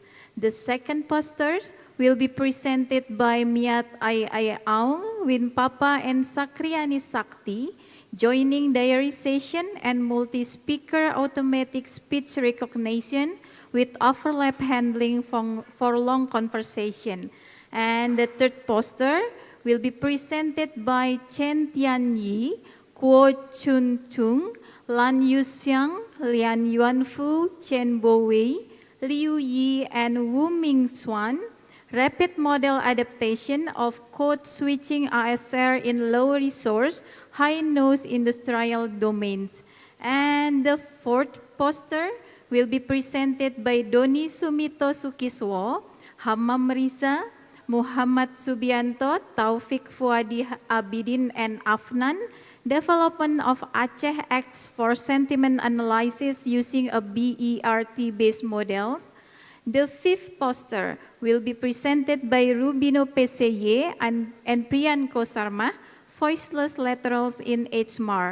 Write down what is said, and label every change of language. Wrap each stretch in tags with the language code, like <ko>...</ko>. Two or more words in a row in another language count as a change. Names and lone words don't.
<en>The second poster will be presented by Miat Ai Aung, Win Papa, and Sakriani Sakti, joining diarization and multi-speaker automatic speech recognition with overlap handling for long conversation. And the third poster will be presented by Chen Tianyi, Kuo Chun Chung, Lan Yuxiang, Lian Yuanfu, Chen Bowei, Liu Yi, and Wu Ming Xuan, rapid model adaptation of code switching ASR in low resource, high noise industrial domains. And the fourth poster will be presented by Doni Sumito Sukiswo, Hammam Riza, Muhammad Subianto, Taufik Fuadi Abidin, and Afnan, development of Aceh X for sentiment analysis using a BERT-based models. The fifth poster will be presented by Rubino PCY and Priyanko Sarma, voiceless laterals in HMAR.</en>